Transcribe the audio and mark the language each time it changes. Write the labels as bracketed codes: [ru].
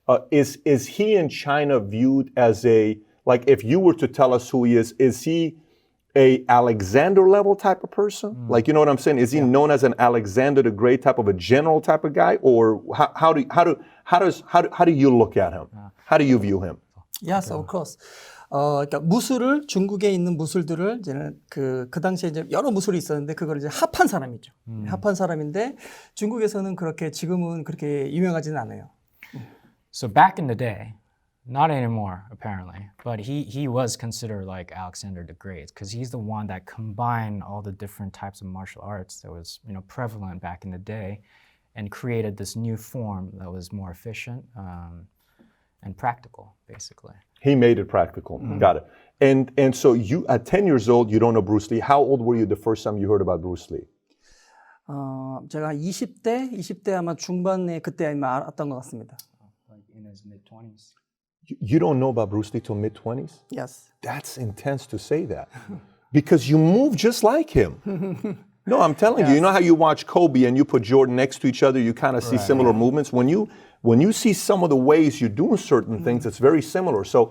[en] Is he in China viewed as like if you were to tell us who he is he a Alexander level type of person? Like, you know what I'm saying? Is he known as an Alexander the Great type of a general type of guy, or how do you look at him? How do you view him? Yes, of course. [ko] 그러니까 무술을 중국에 있는 무술들을 이제는 그 당시에 이제 여러 무술이 있었는데 그걸 이제 합한 사람이죠. 합한 사람인데 중국에서는 그렇게 지금은 그렇게 유명하지는 않아요. [en] So back in the day, not anymore apparently, but he was considered like Alexander the Great because he's the one that combined all the different types of martial arts that was prevalent back in the day, and created this new form that was more efficient and practical, basically. He made it practical. Got it. And so you at 10 years old, you don't know Bruce Lee. How old were you the first time you heard about Bruce Lee? [ko] 제가 20대 아마 중반에 그때 아마 알았던 것 같습니다. [en] Like in his mid-20s. You don't know about Bruce Lee till mid-20s? Yes. That's intense to say that. Because you move just like him. No, I'm telling you. You know how you watch Kobe and you put Jordan next to each other, you kind of see similar movements? When you see some of the ways you're doing certain things, it's very similar.